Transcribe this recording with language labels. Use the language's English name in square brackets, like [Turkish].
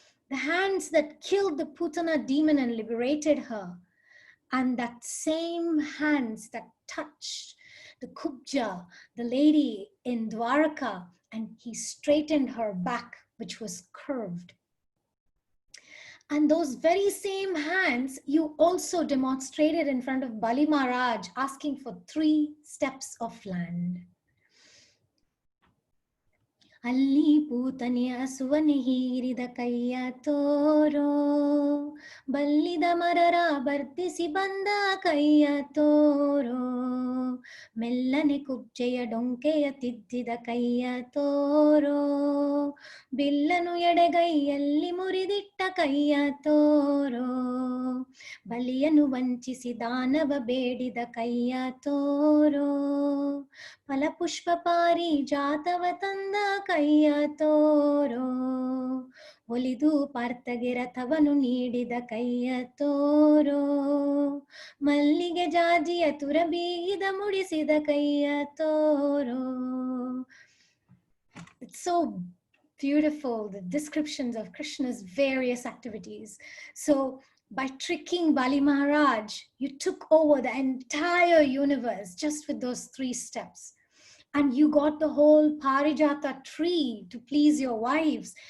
[English] The hands that killed the Putana demon and liberated her, and that same hands that touched the Kubja, the lady in Dwaraka, and he straightened her back, which was curved. And those very same hands you also demonstrated in front of Bali Maharaj, asking for 3 steps of land. [Kannada] ಅಲ್ಲಿ ಪೂತನೆಯ ಸುವನೆ ಹೀರಿದ ಕೈಯ ತೋರೋ ಬಲ್ಲಿದ ಮರರ ಬರ್ತಿಸಿ ಬಂದ ಕೈಯ ತೋರೋ ಮೆಲ್ಲನೆ ಕುಬ್ಜೆಯ ಡೊಂಕೆಯ ತಿದ್ದಿದ ಕೈಯ ತೋರೋ ಬಿಲ್ಲನು ಎಡೆಗೈಯಲ್ಲಿ ಮುರಿದಿಟ್ಟ ಕೈಯ ತೋರೋ ಬಲಿಯನು ವಂಚಿಸಿ ದಾನವ ಬೇಡಿದ ಕೈಯ ತೋರೋ ಫಲಪುಷ್ಪ ಪಾರಿಜಾತವ ತಂದ ಕೈಯ ತೋರೋ ಒಲಿದು ಪಾರ್ಥಗೆ ರಥವನು ನೀಡಿದ ಕೈಯ ತೋರೋ ಮಲ್ಲಿಗೆ ಜಾಜಿಯ ತುರಬೀಗಿದ ಮುಡಿಸಿದ ಕೈಯ ತೋರೋ. [English] It's so beautiful, the descriptions of Krishna's various activities. So by tricking Bali Maharaj, you took over the entire universe just with those 3 steps. And you got the whole Parijata tree to please your wives.